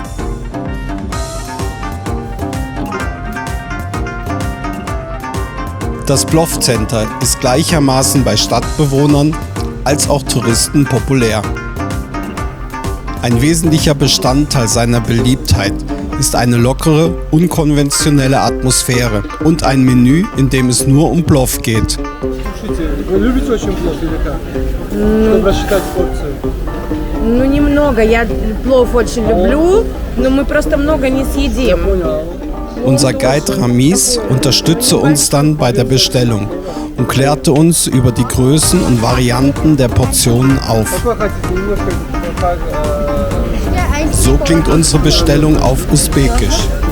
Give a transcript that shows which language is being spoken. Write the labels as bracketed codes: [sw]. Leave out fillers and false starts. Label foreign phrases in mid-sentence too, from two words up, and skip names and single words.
[de] Das Plov Center ist gleichermaßen bei Stadtbewohnern als auch Touristen populär. Ein wesentlicher Bestandteil seiner Beliebtheit ist eine lockere, unkonventionelle Atmosphäre und ein Menü, in dem es nur um Plov geht. [ru] Ну, немного. Я плов очень люблю, но мы просто много не съедим. [de] Unser Guide Ramiz unterstützte uns dann bei der Bestellung und klärte uns über die Größen und Varianten der Portionen auf. So klingt unsere Bestellung auf Usbekisch.